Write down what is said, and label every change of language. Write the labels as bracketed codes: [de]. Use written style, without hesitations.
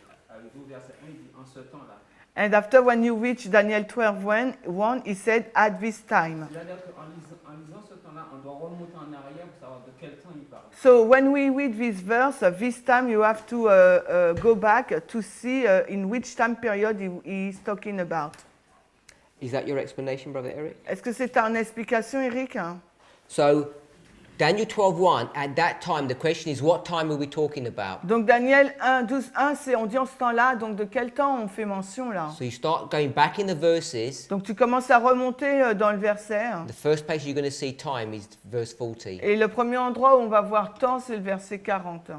[fr] arrivé au verset 1, il dit en ce temps-là. [en] And after when you reach Daniel 12, 1, he said at this time. [fr] C'est-à-dire qu'en lisant ce temps-là, on doit remonter en arrière pour savoir de quel temps il parle. [en] So when we read this verse, this time you have to go back to see in which time period he is talking about. Is that your explanation, Brother Eric? [fr] Est-ce que c'est ta explication, Eric? [en] So Daniel 12:1, at that time, the question is, what time are we talking about? [fr] Donc Daniel 1, 12, 1, c'est on dit en ce temps-là, donc de quel temps on fait mention là? [en] So you start going back in the verses. [fr] Donc tu commences à remonter dans le verset. [en] The first place you're going to see time is verse 40. [fr] Et le premier endroit où on va voir temps, c'est le verset 40.